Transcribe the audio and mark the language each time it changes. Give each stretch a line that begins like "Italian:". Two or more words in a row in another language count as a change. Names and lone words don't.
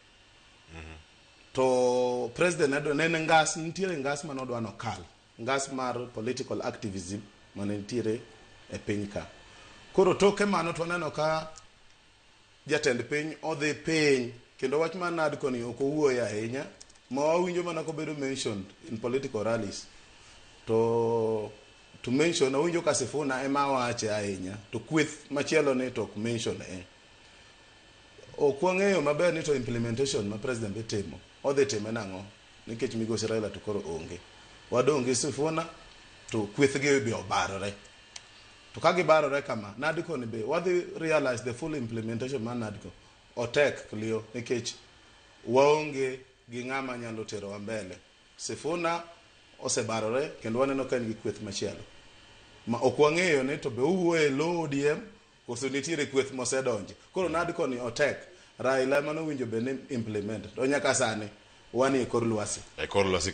Luo (Kenya and Tanzania): to president nene nitiere ngas manodwano kal ngas mar
English: political activism
Luo (Kenya and Tanzania): mane nitiere e piny ka koro toke mano to neno ka jatend piny odhi piny kendo wach mar NADCO ni ok owuoyo ahinya ma wawinjo mana kobedo
English: mentioned in political rallies
Luo (Kenya and Tanzania): to mention awinjo ka Sifuna ema wache ahinya to kweth machielo ni to mention ok wang'eyo maber ni to implementation ma president betimo odhi time nang'o nikech migosi Raila to koro onge wadonge Sifuna to kweth gi be obarore to ka gibarore kama NADCO ni be wadhi
English: realize the full implementation
Luo (Kenya and Tanzania): ma NADCO otek Clio nikech waonge gi ng'ama nyalo tero wa mbele Sifuna osebarore kendo waneno ka gi kweth machielo ma ok wang'eyo ni to be owuoye lo ODM koso nitiere kweth mosedonje koro NADCO ni otek Raila mano winjo be ne implement to nyaka sani wani e kor lwasi